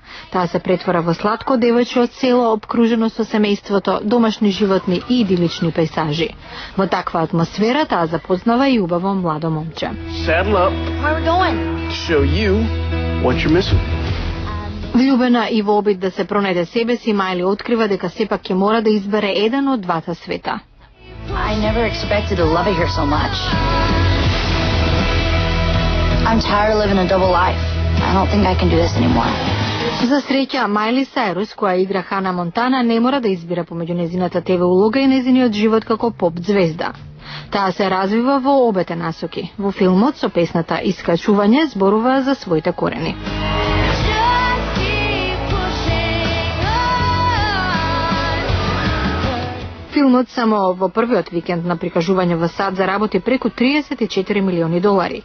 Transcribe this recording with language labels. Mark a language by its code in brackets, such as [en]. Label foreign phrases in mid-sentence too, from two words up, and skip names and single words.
[mk] Таа се претвора во сладко девојче од село обкружено со семејството, домашни животни и идилични пејсажи. Во таква атмосфера таа запознава и убаво младо момче. Влюбена и во обид да се пронајде себе си, Мајли открива дека сепак ќе мора да избере еден од двата света. [en] I never expected to love her so much. I'm tired of living a double life. I don't think I can do this anymore. [mk] За среќа, Мајли Сайрус, која игра Хана Монтана, не мора да избира помеѓу незината ТВ улога и незиниот живот како поп звезда. Таа се развива во обете насоки. Во филмот со песната Искачување зборува за своите корени. Филмот само во првиот викенд на прикажување во САД заработи преку 34 милиони долари.